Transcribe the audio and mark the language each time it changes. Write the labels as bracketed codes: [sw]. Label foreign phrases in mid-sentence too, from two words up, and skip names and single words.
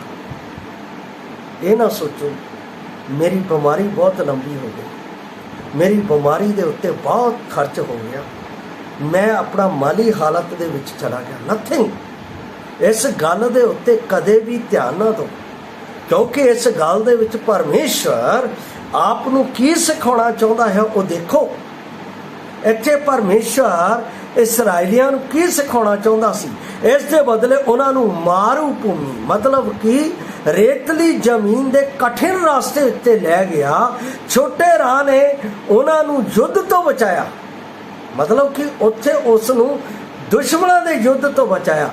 [pa] ਯੇ ਨਾ ਸੋਚੋ ਮੇਰੀ ਬੀਮਾਰੀ ਬਹੁਤ ਲੰਬੀ ਹੋ ਗਈ, ਮੇਰੀ ਬੀਮਾਰੀ ਦੇ ਉੱਤੇ ਬਹੁਤ ਖ਼ਰਚ ਹੋ ਗਿਆ, ਮੈਂ ਅਪਣਾ ਮਾਲੀ ਹਾਲਤ ਦੇ ਵਿਚ ਚਲਾ ਗਿਆ। नथिंग। ਇਸ ਗੱਲ ਦੇ ਉੱਤੇ ਕਦੇ ਭੀ ਧਿਆਨ ਨਾ ਦੋ, ਕਿਉਂਕਿ ਇਸ ਗੱਲ ਦੇ ਵਿਚ ਪਰਮੇਸ਼ਰ ਆਪ ਨੂੰ ਕੀ ਸਿਖਾਉਣਾ ਚਾਹੁੰਦਾ ਹੈ ਵੋ ਦੇਖੋ। ਇੱਥੇ ਪਰਮੇਸ਼ਰ ਇਸਰਾਈਲੀਆਂ ਨੂੰ ਕੀ ਸਿਖਾਉਣਾ ਚਾਹੁੰਦਾ ਸੀ? ਇਸ ਦੇ ਬਦਲੇ ਉਹਨਾਂ ਨੂੰ ਮਾਰੂ ਭੂਮੀ ਮਤਲਬ ਕਿ ਰੇਤਲੀ ਜ਼ਮੀਨ ਦੇ ਕਠਿਨ ਰਸਤੇ ਉੱਤੇ ਲੈ ਗਿਆ। ਛੋਟੇ ਰਾਹ ਨੇ ਉਹਨਾਂ ਨੂੰ ਯੁੱਧ ਤੋਂ ਬਚਾਇਆ, ਮਤਲਬ ਕਿ ਉੱਥੇ ਉਸ ਨੂੰ ਦੁਸ਼ਮਣਾਂ ਦੇ ਯੁੱਧ ਤੋਂ ਬਚਾਇਆ।